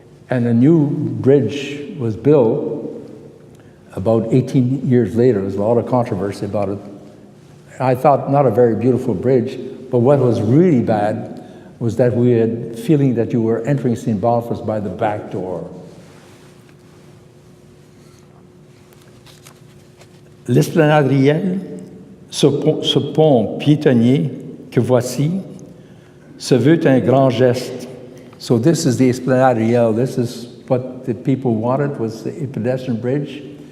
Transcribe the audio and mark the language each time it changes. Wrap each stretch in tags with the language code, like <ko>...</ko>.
<en>And a new bridge was built about 18 years later. There was a lot of controversy about it. I thought not a very beautiful bridge, but what was really bad was that we had feeling that you were entering St. Boniface by the back door.</en> <fr>L'Esplanade Riel, ce pont piétonnier que voici, se veut un grand geste.</fr> <en>So this is the Esplanade Riel. This is what the people wanted, was a pedestrian bridge.</en>